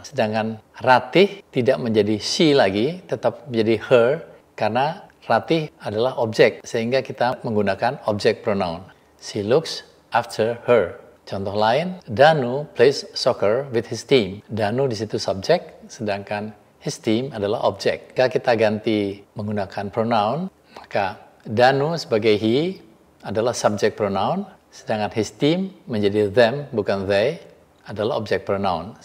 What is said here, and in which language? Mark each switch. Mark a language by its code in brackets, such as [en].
[id] Sedangkan Ratih tidak menjadi she lagi, tetap menjadi her, karena Ratih adalah objek, sehingga kita menggunakan object pronoun. [en] She looks after her. [id] Contoh lain, [en] Danu plays soccer with his team. [id] Danu di situ subjek, sedangkan his team adalah objek. Jika kita ganti menggunakan pronoun, maka Danu sebagai he adalah subject pronoun, sedangkan his team menjadi them, bukan they, adalah object pronoun.